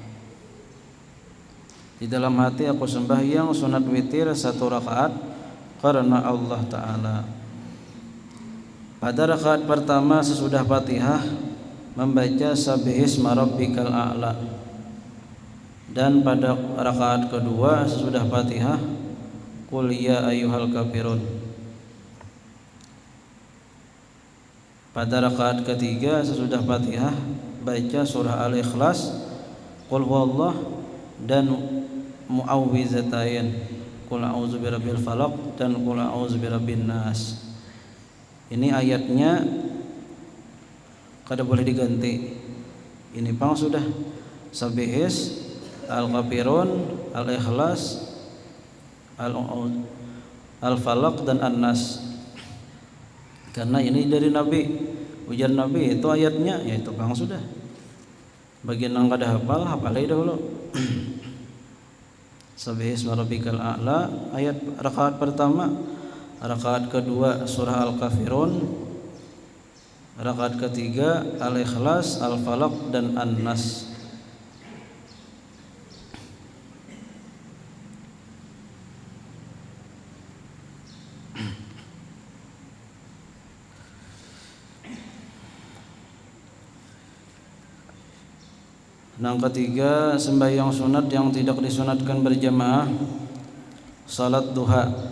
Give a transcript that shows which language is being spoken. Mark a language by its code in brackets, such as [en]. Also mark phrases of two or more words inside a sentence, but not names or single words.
[id] Di dalam hati aku sembahyang sunat witir 1 rakaat karena Allah Ta'ala. Pada rakaat pertama sesudah Fatihah membaca Sabbihisma rabbikal a'la, dan pada rakaat kedua sesudah Fatihah Qul ya ayyuhal kafirun. Pada rakaat ketiga sesudah Fatihah baca surah Al-Ikhlas, Qul huwallah, dan muawwizatain, Qul a'udzu birabbil falaq dan Qul a'udzu birabbin nas. [bjn] Ini ayatnya kada boleh diganti. Ini pang sudah Sabbihis, Al-Kafirun, Al-Ikhlas, Al-Falaq dan An-Nas. Karena ini dari Nabi, ujar Nabi itu ayatnya, yaitu pang sudah. Bagian yang kada hafal, hafalai dahulu. [id] Sabbihis rabbikal a'la ayat rakaat pertama. Rakaat kedua surah Al-Kafirun, rakaat ketiga Al-Ikhlas, Al-Falaq dan An-Nas. Yang ketiga, sembahyang sunat yang tidak disunatkan berjamaah, salat duha.